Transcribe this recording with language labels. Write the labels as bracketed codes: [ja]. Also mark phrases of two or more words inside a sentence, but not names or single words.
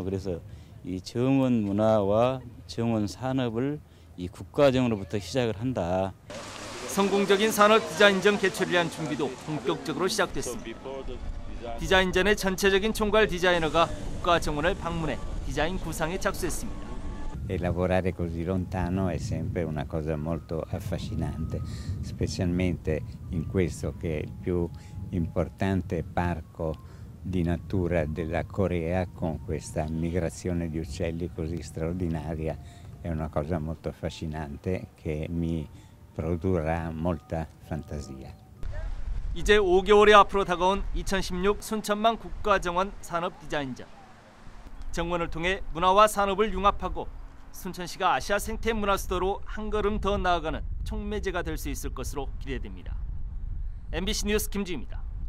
[ko] 그래서 이 정원 문화와 정원 산업을 이 국가정으로부터 시작을 한다. 성공적인 산업디자인전 개최를 위한 준비도 본격적으로 시작됐습니다. 디자인전의 전체적인 총괄 디자이너가 국가정원을 방문해 디자인 구상에 착수했습니다. [it] E lavorare così lontano è sempre una cosa molto affascinante, specialmente in questo che è il più importante parco di natura della Corea, con questa migrazione di uccelli così straordinaria. È una cosa molto affascinante che mi produrrà molta fantasia. [ko] 이제 5개월이 앞으로 다가온 2016 순천만 국가정원 산업디자인전. 정원을 통해 문화와 산업을 융합하고 순천시가 아시아 생태 문화 수도로 한 걸음 더 나아가는 촉매제가 될 수 있을 것으로 기대됩니다. MBC 뉴스 김주희입니다.